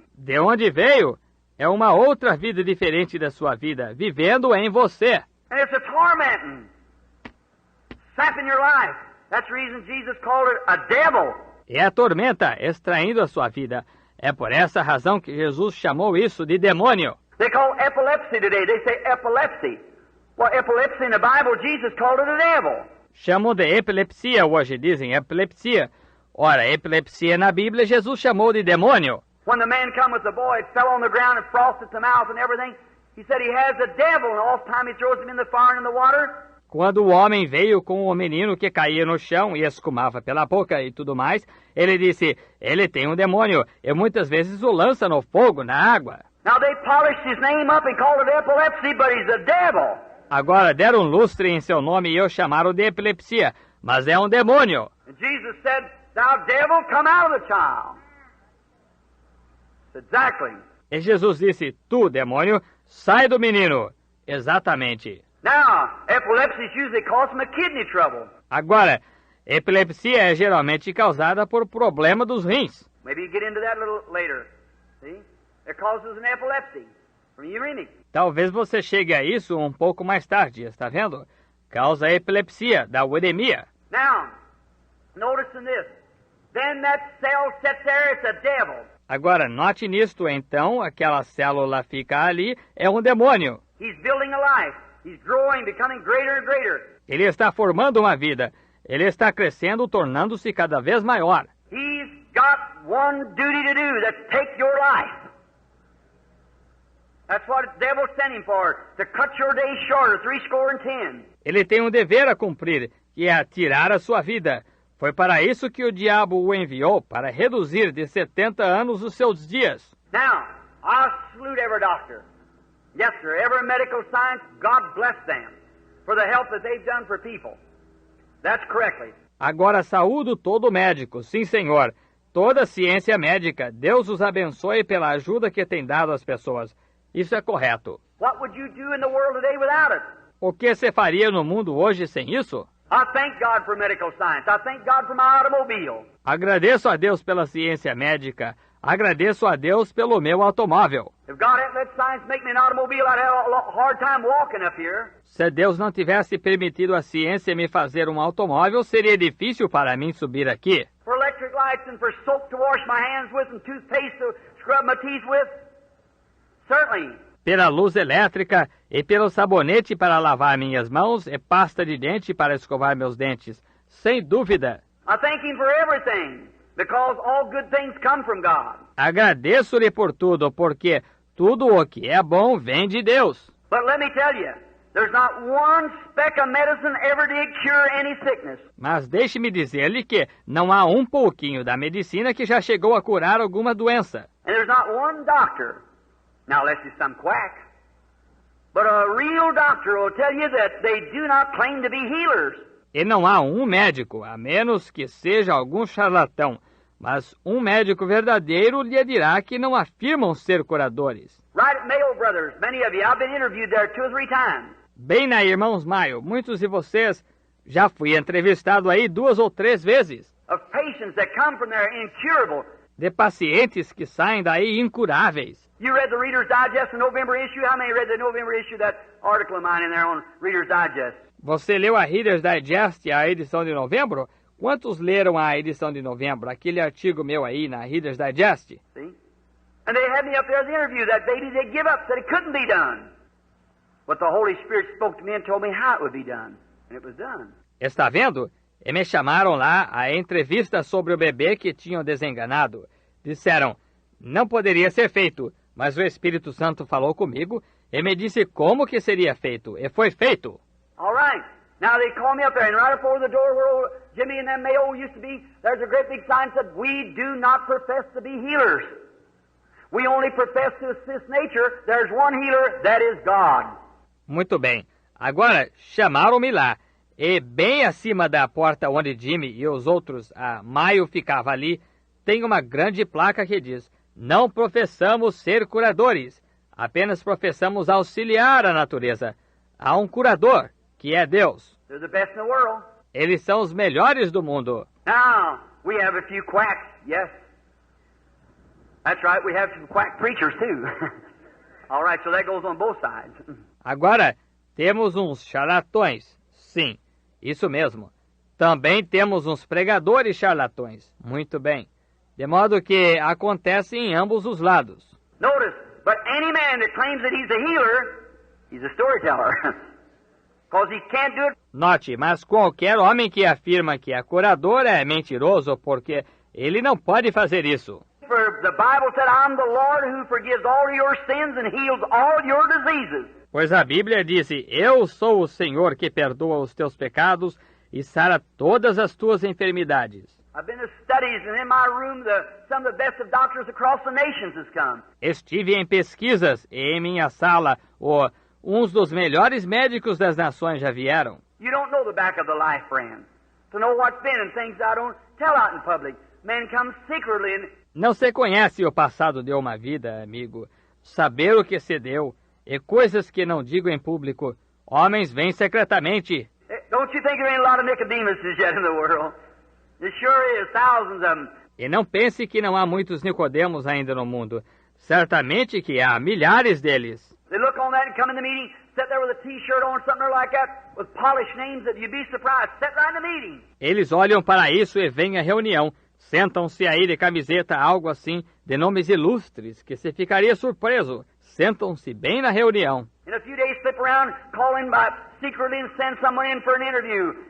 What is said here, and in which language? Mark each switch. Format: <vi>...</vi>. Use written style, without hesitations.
<pt>De onde veio? É uma outra vida diferente da sua vida, vivendo em você.</pt> <en>And it's a tormenting, sapping your life. That's the reason Jesus called it a devil.</en> <pt>É a tormenta extraindo a sua vida. É por essa razão que Jesus chamou isso de demônio.</pt> <en>They call epilepsy today. They say epilepsy. Well, epilepsy in the Bible, Jesus called it a devil.</en> <pt>Chamam de epilepsia hoje, dizem epilepsia. Ora, epilepsia na Bíblia, Jesus chamou de demônio.</pt> <en>When the man come with the boy, it fell on the ground and frosted the mouth and everything, he said he has a devil, and all the time he throws him in the fire and in the water.</en> <pt>Quando o homem veio com o menino que caía no chão e escumava pela boca e tudo mais, ele disse, ele tem um demônio, e muitas vezes o lança no fogo, na água.</pt> <en>Now they polished his name up and called it epilepsy, but he's a devil.</en> <pt>Agora deram lustre em seu nome e o chamaram de epilepsia, mas é um demônio.</pt> <en>And Jesus said, thou devil, come out of the child. Exactly.</en> <pt>E Jesus disse, tu, demônio, sai do menino. Exatamente.</pt> <en>Now, epilepsy is usually caused from a kidney trouble.</en> <pt>Agora, epilepsia é geralmente causada por problema dos rins.</pt> <en>Maybe you get into that a little later. See? It causes an epilepsy from uremic.</en> <pt>Talvez você chegue a isso um pouco mais tarde, está vendo? Causa epilepsia, da uremia.</pt> <en>Now, notice in this. Then that cell sits there, it's a devil.</en> <pt>Agora, note nisto, então, aquela célula fica ali, é um demônio.</pt> <en>He's building a life. He's growing, becoming greater and greater.</en> <pt>Ele está formando uma vida. Ele está crescendo, tornando-se cada vez maior.</pt> <en>He's got one duty to do, that's take your life. That's what the devil sent him for, to cut your days shorter, 70.</en> <pt>Ele tem um dever a cumprir, que é tirar a sua vida. Foi para isso que o diabo o enviou, para reduzir de 70 anos os seus dias.</pt> <en>Now, I salute every doctor. Yes, sir, every medical science, God bless them for the help that they've done for people. That's correctly.</en> <pt>Agora saúdo todo médico, sim, senhor. Toda ciência médica, Deus os abençoe pela ajuda que tem dado às pessoas. Isso é correto.</pt> <en>What would you do in the world today without it?</en> <pt>O que você faria no mundo hoje sem isso?</pt> <en>I thank God for medical science. I thank God for my automobile.</en> <pt>Agradeço a Deus pela ciência médica. Agradeço a Deus pelo meu automóvel.</pt> <en>If God hadn't let science make me an automobile, I'd have a hard time walking up here.</en> <pt>Se Deus não tivesse permitido a ciência me fazer um automóvel, seria difícil para mim subir aqui.</pt> <en>For electric lights and for soap to wash my hands with and toothpaste to scrub my teeth with, certainly.</en> <pt>Pela luz elétrica e pelo sabonete para lavar minhas mãos e pasta de dente para escovar meus dentes. Sem dúvida.</pt> <en>I thank Him for everything, because all good things come from God.</en> <pt>Agradeço-lhe por tudo, porque tudo o que é bom vem de Deus.</pt> <en>But let me tell you, there's not one speck of medicine ever did cure any sickness.</en> <pt>Mas deixe-me dizer-lhe que não há um pouquinho da medicina que já chegou a curar alguma doença.</pt> <en>And there's not one doctor, now unless it's some quack, but a real doctor will tell you that they do not claim to be healers.</en> <pt>E não há um médico, a menos que seja algum charlatão, mas um médico verdadeiro lhe dirá que não afirmam ser curadores.</pt> <en>Right at Mayo Brothers, many of you, I've been interviewed there 2 or 3 times.</en> <pt>Bem na Irmãos Maio, muitos de vocês já fui entrevistado aí 2 ou 3 vezes.</pt> <en>Of patients that come from there incurable,</en> <pt>de pacientes que saem daí incuráveis.</pt> <en>You read the Reader's Digest, the November issue? How many read the November issue, that article of mine in there on Reader's Digest?</en> <pt>Você leu a Reader's Digest, a edição de novembro? Quantos leram a edição de novembro? Aquele artigo meu aí na Reader's Digest?</pt> <en>See? And they had me up there as the interview. That baby, they give up, said it couldn't be done. But the Holy Spirit spoke to me and told me how it would be done. And it was done.</en> <pt>Está vendo? E me chamaram lá a entrevista sobre o bebê que tinham desenganado. Disseram, não poderia ser feito, mas o Espírito Santo falou comigo e me disse como que seria feito. E foi feito.</pt> <en>All right. Now they called me up there, and right before the door where old Jimmy and them Mayo used to be, there's a great big sign that said, we do not profess to be healers. We only profess to assist nature. There's one healer, that is God.</en> <pt>Muito bem. Agora, chamaram-me lá. E bem acima da porta onde Jimmy e os outros, a Maio ficava ali, tem uma grande placa que diz, não professamos ser curadores, apenas professamos auxiliar a natureza. Há um curador, que é Deus.</pt> <en>They're the best in the world.</en> <pt>Eles são os melhores do mundo.</pt> <en>Now, we have a few quacks, yes. That's right, we have some quack preachers too. All right, so that goes on both sides.</en> <pt>Agora, temos uns charlatões. Sim, isso mesmo. Também temos uns pregadores charlatões. Muito bem. De modo que acontece em ambos os lados.</pt> <en>Notice, but any man that claims that he's a healer, he's a storyteller. Because he can't do it.</en> <pt>Note, mas qualquer homem que afirma que é curador é mentiroso, porque ele não pode fazer isso.</pt> <en>For the Bible said, I'm the Lord who forgives all your sins and heals all your diseases.</en> <pt>Pois a Bíblia disse, eu sou o Senhor que perdoa os teus pecados e sara todas as tuas enfermidades.</pt> <en>I've been to studies, and in my room, some of the best of doctors across the nations has come.</en> <pt>Estive em pesquisas e em minha sala, uns dos melhores médicos das nações já vieram.</pt> <en>You don't know the back of the life, friend. To know what's been and things I don't tell out in public. Men come secretly and...</en> <pt>Não se conhece o passado de uma vida, amigo. Saber o que se deu e coisas que não digo em público. Homens vêm secretamente.</pt> <en>Don't you think there ain't a lot of Nicodemuses yet in the world? There sure is, thousands of them.</en> <pt>E não pense que não há muitos Nicodemos ainda no mundo. Certamente que há milhares deles.</pt> <en>They look on that and come in the meeting, sit there with a T-shirt on, something like that, with polished names that you'd be surprised. Sit right in the meeting.</en> <pt>Eles olham para isso e vêm à reunião. Sentam-se aí de camiseta, algo assim, de nomes ilustres, que se ficaria surpreso. Sentam-se bem na reunião.</pt> <en>In a few days, slip around, call in by secretly and send someone in for an interview.</en>